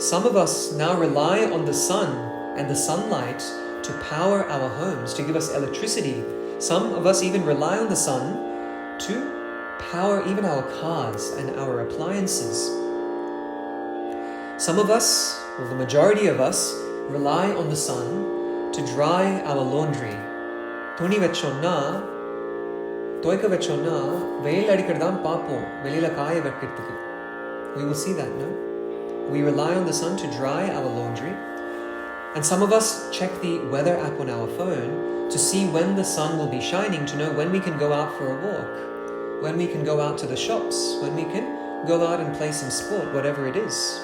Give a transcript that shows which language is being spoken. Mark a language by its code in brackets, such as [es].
[en] Some of us now rely on the sun and the sunlight to power our homes, to give us electricity. Some of us even rely on the sun to power even our cars and our appliances. Some of us, or the majority of us, rely on the sun to dry our laundry. [ta] துணி வச்சோம்னா துவைக்க வச்சோம்னா வெயில் அடிக்கிறது தான் பார்ப்போம் வெளியில காய வைக்கிறதுக்கு. [en] We will see that, no? We rely on the sun to dry our laundry. And some of us check the weather app on our phone to see when the sun will be shining, to know when we can go out for a walk, when we can go out to the shops, when we can go out and play some sport, whatever it is.